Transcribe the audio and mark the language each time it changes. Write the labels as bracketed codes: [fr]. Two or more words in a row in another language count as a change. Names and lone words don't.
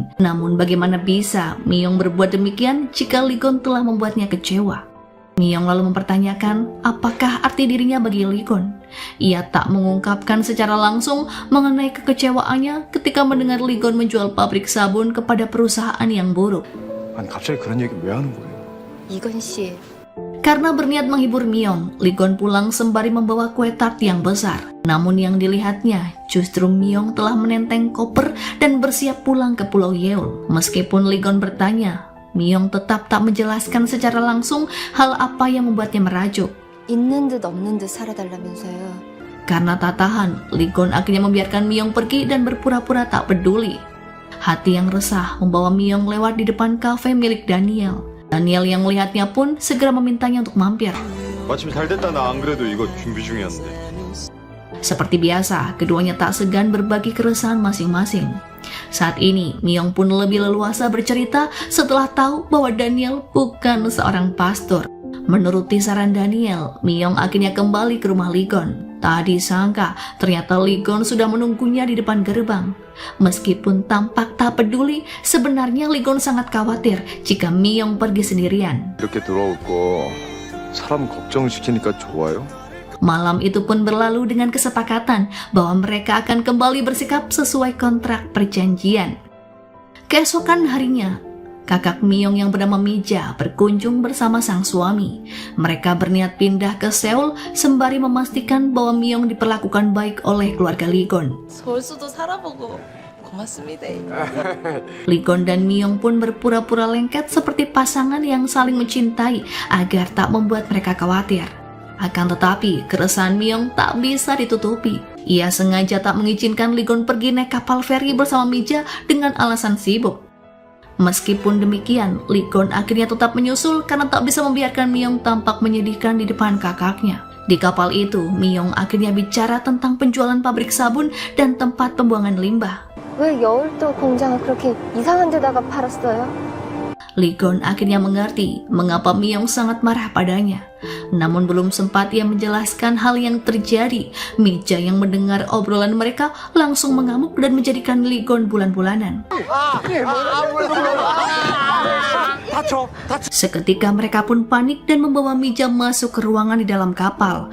[id] Namun bagaimana bisa Miyong berbuat demikian jika Ligon telah membuatnya kecewa? Miyong lalu mempertanyakan apakah arti dirinya bagi Ligon. Ia tak mengungkapkan secara langsung mengenai kekecewaannya ketika mendengar Ligon menjual pabrik sabun kepada perusahaan yang buruk. [ko] 아니 갑자기 그런 얘기 왜 하는 거예요? 이건 씨, [id] Karena berniat menghibur Myong, Lee-gon pulang sembari membawa kue tart yang besar. Namun yang dilihatnya justru Myong telah menenteng koper dan bersiap pulang ke Pulau Yeol. Meskipun Lee-gon bertanya, Myong tetap tak menjelaskan secara langsung hal apa yang membuatnya merajuk. [ko] 있는 듯 없는 듯 살아달라면서요. [id] Karena tak tahan, Lee-gon akhirnya membiarkan Myong pergi dan berpura-pura tak peduli. Hati yang resah membawa Myong lewat di depan kafe milik Daniel. Daniel yang melihatnya pun segera memintanya untuk mampir. [ko] 마침 잘 됐다. 나 안 그래도 이거 준비 중이었는데. [id] Seperti biasa, keduanya tak segan berbagi keresahan masing-masing. Saat ini, Myong pun lebih leluasa bercerita setelah tahu bahwa Daniel bukan seorang pastor. Menuruti saran Daniel, Myong akhirnya kembali ke rumah Lee-gon. Tak disangka, ternyata Lee-gon sudah menunggunya di depan gerbang. Meskipun tampak tak peduli, sebenarnya Lee-gon sangat khawatir jika Myong pergi sendirian. [ko] 이렇게 돌아올 거 사람 걱정시키니까 좋아요? [id] Malam itu pun berlalu dengan kesepakatan bahwa mereka akan kembali bersikap sesuai kontrak perjanjian. Keesokan harinya, kakak Myong yang bernama Mija berkunjung bersama sang suami. Mereka berniat pindah ke Seoul sembari memastikan bahwa Myong diperlakukan baik oleh keluarga Lee-gon. [ko] 서울수도 살아보고 고맙습니다. [id] Lee-gon dan Myong pun berpura-pura lengket seperti pasangan yang saling mencintai agar tak membuat mereka khawatir. Akan tetapi, keresahan Myong tak bisa ditutupi. Ia sengaja tak mengizinkan Lee-gon pergi naik kapal feri bersama Mija dengan alasan sibuk. Meskipun demikian, Lee-gon akhirnya tetap menyusul karena tak bisa membiarkan Myong tampak menyedihkan di depan kakaknya. Di kapal itu, Myong akhirnya bicara tentang penjualan pabrik sabun dan tempat pembuangan limbah. [ko] 왜 여울도 공장을 그렇게 이상한 데다가 팔았어요? [id] Lee-gon akhirnya mengerti mengapa Myong sangat marah padanya. Namun belum sempat ia menjelaskan hal yang terjadi, Mija yang mendengar obrolan mereka langsung mengamuk dan menjadikan Lee-gon bulan-bulanan. Seketika mereka pun panik dan membawa Mija masuk ke ruangan di dalam kapal.